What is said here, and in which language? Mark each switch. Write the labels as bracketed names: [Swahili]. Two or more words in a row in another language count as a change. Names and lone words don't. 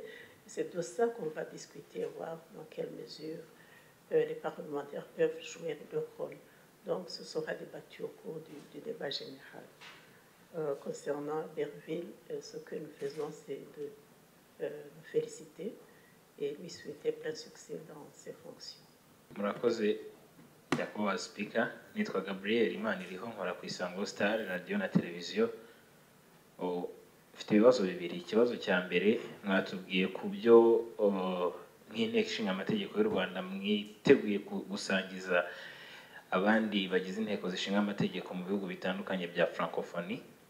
[French] C'est de ça qu'on va discuter, voir dans quelle mesure les parlementaires peuvent jouer leur rôle. Donc, ce sera débattu au cours du débat général. Concernant Berville, ce que nous faisons, c'est de nous féliciter et lui souhaiter plein succès dans ses fonctions. [Kinyarwanda] Murakoze nyakubahwa Speaker, nitwa Gabriel Imaniriho, nkora ku Isango Star radio na televiziyo. Ufite ibibazo bibiri. Ikibazo cya mbere, mwatubwiye ku byo nk'inteko ishinga amategeko y'u Rwanda mwiteguye gusangiza abandi bagize inteko zishinga amategeko mu bihugu bitandukanye bya francophonie.